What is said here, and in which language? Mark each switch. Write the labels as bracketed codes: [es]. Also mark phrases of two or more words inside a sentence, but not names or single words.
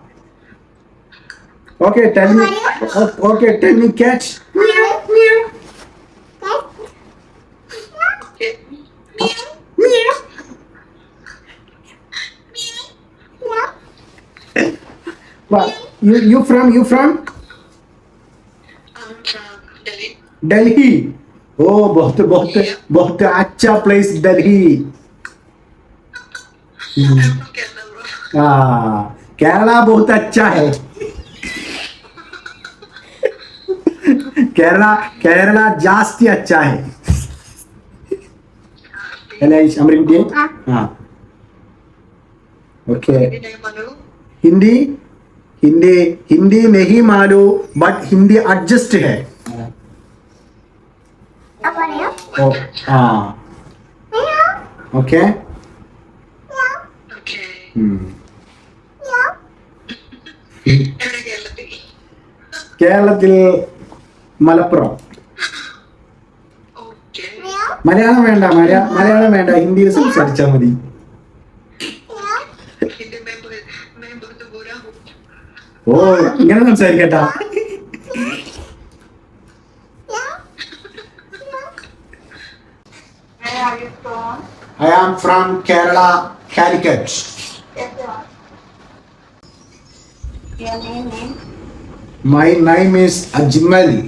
[en] Okay, tell me. Okay, tell me cat. Meow. Okay. Meow. What? You from? I'm from Delhi. [hi] Delhi. Oh, बहुत अच्छा place Delhi. [en] I'm from Kerala, bro. [hi] केरला बहुत अच्छा है. केरला जास्ती अच्छा है. अमरीकी. Okay. हिंदी नहीं मालूम बट हिंदी एडजस्ट है. [en] Okay. [ml] Okay. എവിടെ കേരളത്തിൽ? കേരളത്തിൽ മലപ്പുറം. [en] Okay. [ml] മലയാളം വേണ്ട, മലയാളം വേണ്ട, ഹിന്ദിയിൽ സംസാരിച്ചാൽ മതി. [hi] ഹിന്ദി मैं बहुत बुरा हूँ. [ml] ഓ, ഇങ്ങനെ സംസാരിക്കട്ടാ. [en] Where are you from? I am from Kerala, Calicut. Your name? My name is Ajmal.